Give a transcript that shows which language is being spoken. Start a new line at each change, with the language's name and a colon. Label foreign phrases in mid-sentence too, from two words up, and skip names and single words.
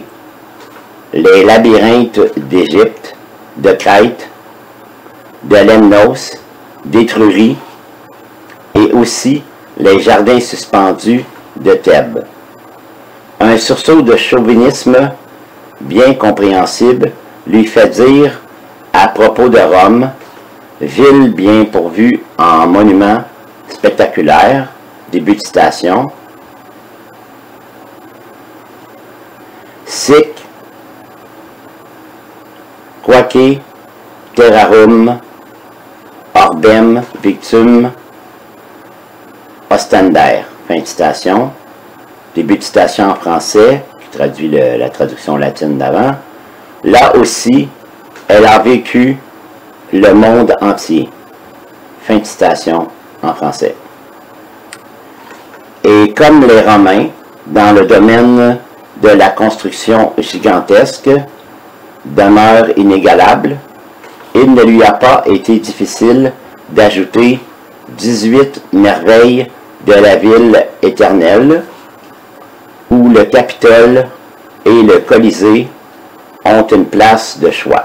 French: Les labyrinthes d'Égypte, de Crète, de Lemnos, d'Étrurie, et aussi les jardins suspendus de Thèbes. Un sursaut de chauvinisme bien compréhensible lui fait dire à propos de Rome, ville bien pourvue en monuments spectaculaires, début de citation,
Latin: sic quoque terrarum orbem victum ostendaire.
French: Fin de citation. Début de citation en français, qui traduit la traduction latine d'avant. Là aussi, elle a vécu le monde entier. Fin de citation en français. Et comme les Romains, dans le domaine de la construction gigantesque, demeure inégalable, il ne lui a pas été difficile d'ajouter 18 merveilles de la ville éternelle, où le Capitole et le Colisée ont une place de choix.